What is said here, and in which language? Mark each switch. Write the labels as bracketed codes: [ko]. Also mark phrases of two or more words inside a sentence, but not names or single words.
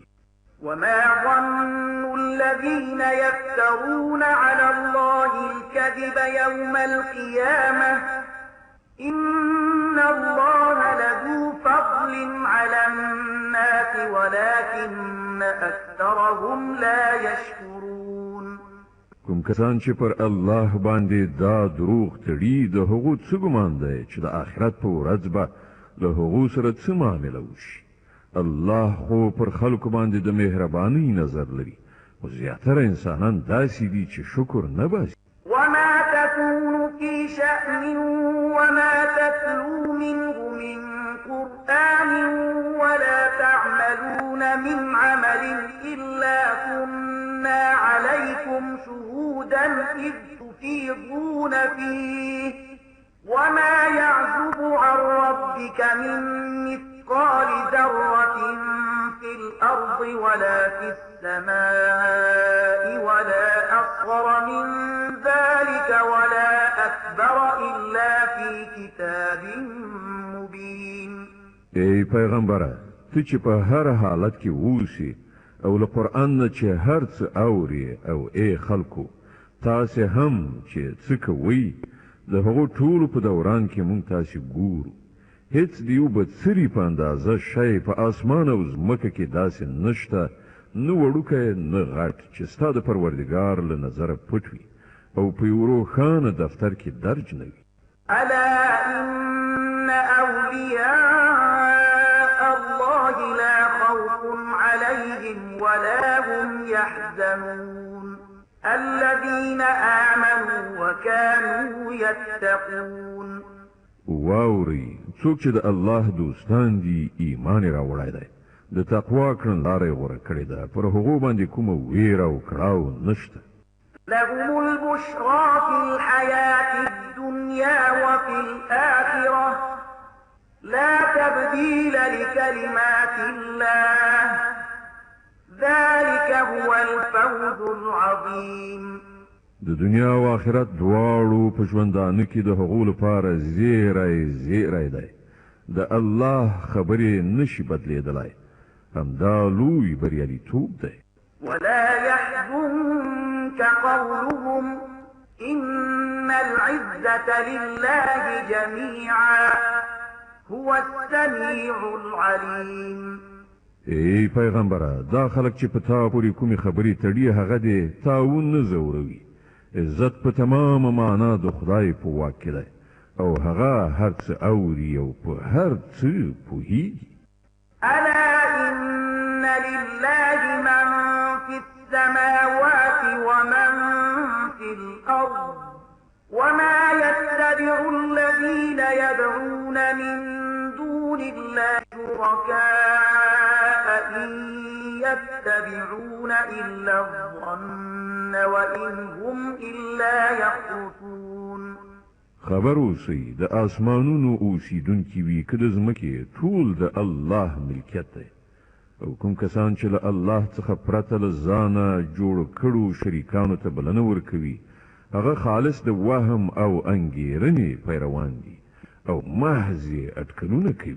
[ar] وما ظن الذين يفترون على الله الكذب يوم القيامة إن الله لذو فضل على الناس ولكن أكثرهم لا يشكرون. [ps] کوم کسان چې پر الله باندې دا دروغ تړي د هغو څه ګمان دی چې د آخرت په ورځ به له هغو سره څه معامله وشي. الله خو پر خلکو باندې د مهربانۍ نظر لري خو زیاتره انسانان داسې دي چې شکر نه باسي. [ar] وما تكون في شأن وما تتلو منه من قرآن ولا تعملون من عمل إلا كنا عليكم شهودا إذ تفيضون فيه وما يعزب عن ربك من مثقال ذرة في الأرض ولا في السماء ولا أصغر من ذلك ولا أكبر إلا في كتاب مبين. [ps] ای پیغمبره ته چې په هر حالت کې اوسې او له قرآن نه چې هر څه اوري او ای خلکو تاسې هم چې څه کوئ د هغو ټولو په دوران کې مونږ تاسې ګورو هیڅ د یو بڅري په اندازه شی په اسمان او ځمکه کې داسې نشته نه وړوکی نه غټ چې ستا د پروردګار له نظره پټ وي او په یو روښانه دفتر کې درج نه وي [ar] ألا إن أولياء الله لا خوف عليهم ولا هم يحزنون الذين آمنوا وكانوا يتقون [ps] واوري څوک چې د الله دوستان دي ایمان یې راوړی دی د تقوا کړنلاره یې غوره کړې ده پر هغو باندې کومه ویره او کړاو نشته [ar] لهم البشرى في الحياة الدنيا وفي الآخرة لا تبديل لكلمات الله ذلك هو الفوز العظيم [ps] د دنیا او آخرت دواړو په ژوندانه کې د هغو لپاره زیری دی د الله خبرې نشي بدلېدلی همدا لوی بریالیتوب دی [ar] ولا يحزنك قولهم إن العزة لله جميعا هو السميع العليم [ps] ای پیغمبره دا خلک چې په تا پورې کومې خبرې تړي هغه دې تاون نه زوروي عزت په تمامه معنا د خدای په واک کې دی او هغه هر څه اوري او په هر څه پوهیږي [ar] ألا إن لله من في السماوات ومن في الأرض وما يتبع الذين يدعون من دون الله شركاء إن يتبعون إلا الظن وإن هم إلا يخرصون [ps] خبر اوسئ د آسمانونو اوسیدونکي وي که د ځمکې ټول د الله ملکیت دی او کوم کسان چې له الله څخه پرته له ځانه جوړ کړو شریکانو ته بلنه ورکوي هغه خالص د وهم او انګیرنې پیروان دي او محض یې اټکلونه کوي